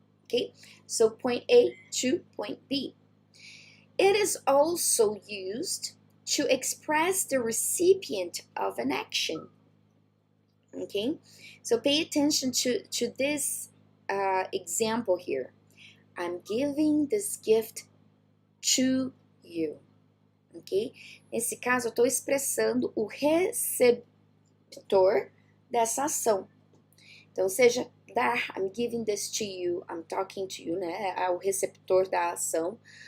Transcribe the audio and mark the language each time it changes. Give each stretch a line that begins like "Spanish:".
English: Okay, so point A to point B. It is also used to express the recipient of an action. Okay, so pay attention to this example here. I'm giving this gift to you. Ok?
Portuguese: Nesse caso, eu estou expressando o receptor dessa ação. Então, seja dar, I'm giving this to you, I'm talking to you, né? É o receptor da ação.